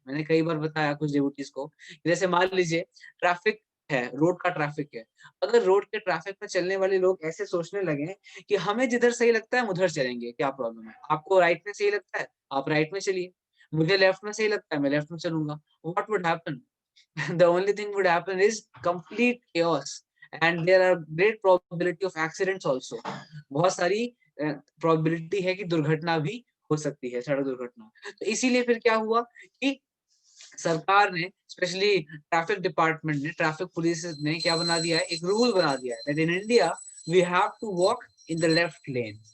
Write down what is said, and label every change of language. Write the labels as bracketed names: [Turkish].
[Hindi] मैंने कई बार बताया कुछ डिवोटीज को, जैसे मान लीजिए ट्रैफिक है, रोड का ट्रैफिक है। अगर रोड के ट्रैफिक में चलने वाले लोग ऐसे सोचने लगे कि हमें जिधर सही लगता है हम उधर चलेंगे, क्या प्रॉब्लम है? आपको राइट में सही लगता है आप राइट में चलिए, मुझे लेफ्ट में सही लगता है मैं लेफ्ट में चलूंगा। [English] What would happen? the only thing would happen is complete chaos and there are great probability of accidents also। [Hindi] बहुत सारी प्रोबेबिलिटी है कि दुर्घटना भी हो सकती है, सड़क दुर्घटना। तो इसीलिए फिर क्या हुआ कि सरकार ने, स्पेशली ट्रैफिक डिपार्टमेंट ने, ट्रैफिक पुलिस ने क्या बना दिया है, एक रूल बना दिया है [English] That in India we have to walk in the left lane.